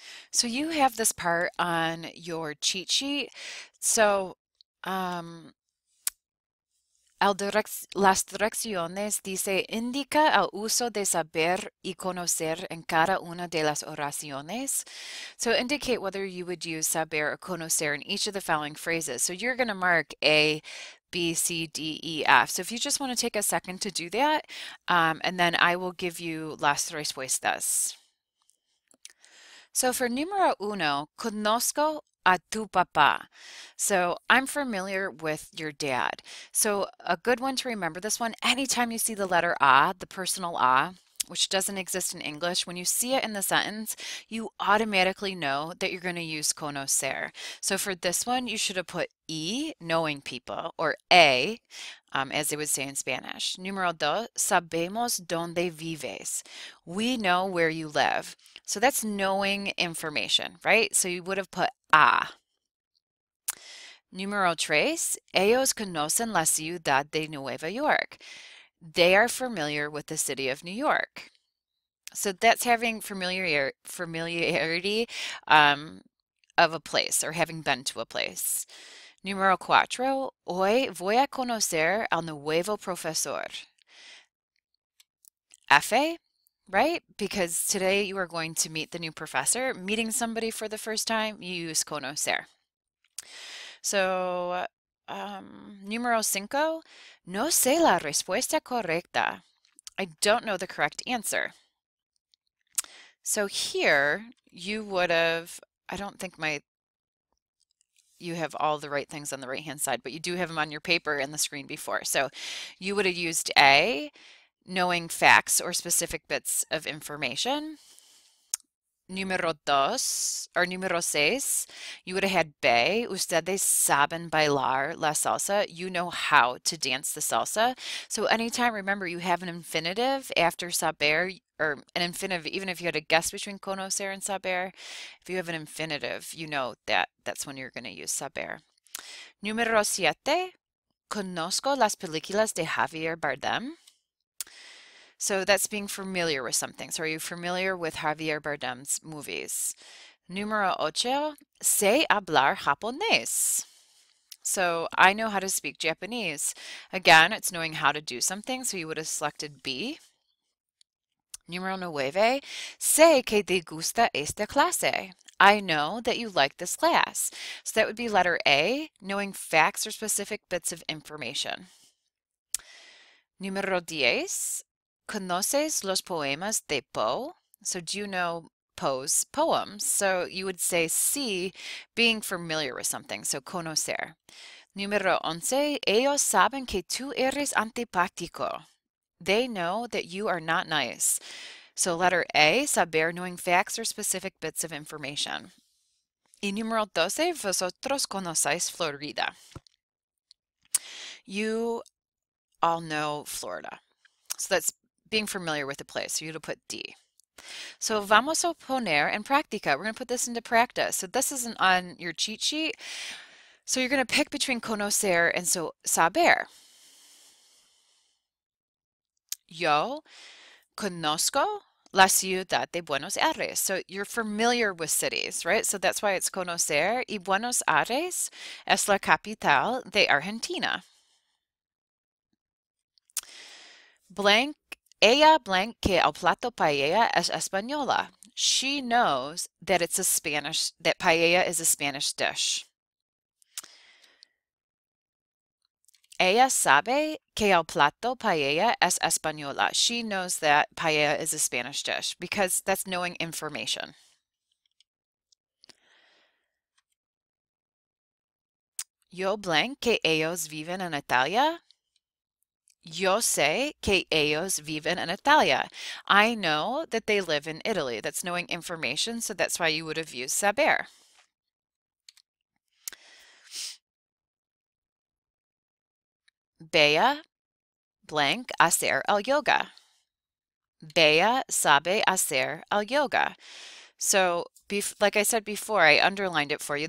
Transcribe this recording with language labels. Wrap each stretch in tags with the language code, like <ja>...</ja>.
<en>So you have this part on your cheat sheet.</en> <es>So um, las direcciones dice indica el uso de saber y conocer en cada una de las oraciones.</es> <en>So indicate whether you would use saber or conocer in each of the following phrases. So you're going to mark A, B, C, D, E, F. So if you just want to take a second to do that, and then I will give you</en> <es>las respuestas.</es> <en>So for</en> <es>numero uno, conozco a tu papá.</es> <en>So I'm familiar with your dad. So a good one to remember this one, anytime you see the letter A, the personal A, which doesn't exist in English, when you see it in the sentence, you automatically know that you're going to use conocer. So for this one, you should have put E, knowing people, or A, as they would say in Spanish.</en> <es>Número dos, sabemos dónde vives.</es> <en>We know where you live. So that's knowing information, right? So you would have put A.</en> <es>Número tres, ellos conocen la ciudad de Nueva York.</es> <en>They are familiar with the city of New York. So that's having familiarity of a place or having been to a place.</en> <es>Número cuatro, hoy voy a conocer al nuevo profesor.</es> <en>F, right? Because today you are going to meet the new professor. Meeting somebody for the first time, you use conocer.</en> <es>So, número cinco, no sé la respuesta correcta.</es> <en>I don't know the correct answer. So here you would have, I don't think you have all the right things on the right hand side, but you do have them on your paper and the screen before. So you would have used A, knowing facts or specific bits of information.</en> <es>Número dos, or número seis,</es> <en>you would have had B,</en> <es>ustedes saben bailar la salsa.</es> <en>You know how to dance the salsa. So anytime, remember, you have an infinitive after saber, or an infinitive, even if you had a guess between conocer and saber, if you have an infinitive, you know that that's when you're going to use saber.</en> <es>Número siete, conozco las películas de Javier Bardem.</es> <en>So that's being familiar with something. So are you familiar with Javier Bardem's movies?</en> <es>Número ocho, sé hablar japonés.</es> <en>So I know how to speak Japanese. Again, it's knowing how to do something. So you would have selected B.</en> <es>Número nueve, sé que te gusta esta clase.</es> <en>I know that you like this class. So that would be letter A, knowing facts or specific bits of information.</en> <es>Número 10, ¿conoces los poemas de Poe?</es> <en>So do you know Poe's poems? So you would say C, being familiar with something, so conocer.</en> <es>Número 11, ellos saben que tú eres antipático.</es> <en>They know that you are not nice. So letter A, saber, knowing facts or specific bits of information.</en> <es>Y número 12, vosotros conocéis Florida.</es> <en>You all know Florida. So that's being familiar with the place. So you'd put D.</en> <es>So vamos a poner en práctica.</es> <en>We're going to put this into practice. So this isn't on your cheat sheet. So you're going to pick between conocer and saber.</en> <es>Yo conozco la ciudad de Buenos Aires.</es> <en>So you're familiar with cities, right? So that's why it's conocer.</en> <es>Y Buenos Aires es la capital de Argentina. Blank, ella blank que el plato paella es española.</es> <en>She knows that that paella is a Spanish dish.</en> <es>Ella sabe que el plato paella es española.</es> <en>She knows that paella is a Spanish dish because that's knowing information.</en> <es>Yo blank que ellos viven en Italia. Yo sé que ellos viven en Italia.</es> <en>I know that they live in Italy. That's knowing information, so that's why you would have used saber.</en> <es>Bea blank hacer el yoga. Bea sabe hacer el yoga.</es> <en>So, like I said before, I underlined it for you.</en>